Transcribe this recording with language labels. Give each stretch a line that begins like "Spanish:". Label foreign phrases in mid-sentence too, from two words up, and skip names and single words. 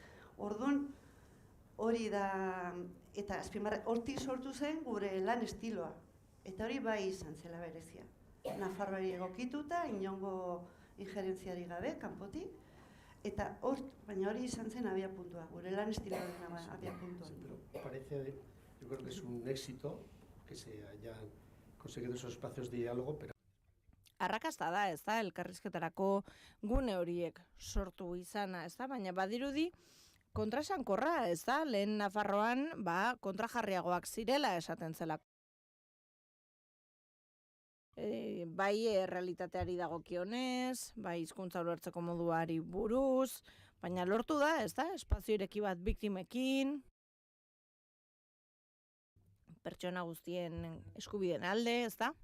Basque: Orduan, hori da, eta azpimarra, hortik sortu zen gure lan estiloa, eta hori bai izan zela berezia. Nafarroari egokituta, inongo injerentziari gabe, kanpotik, eta baina hori izan zen abia puntua, gure lan estiloaren abia puntua.
Spanish: Parece, yo creo que es un éxito que se hayan conseguido esos espacios de diálogo, pero
Basque: Arrakasta da, ez da, elkarrizketarako gune horiek sortu izana, ez da, baina badirudi kontraesankorra, ez da, lehen Nafarroan, kontrajarriagoak zirela esaten zelako. Bai errealitateari dagokionez, bai hizkuntza ulertzeko moduari buruz, baina lortu da, ez da, espazio ireki bat biktimekin, pertsona guztien eskubideen alde, ez da?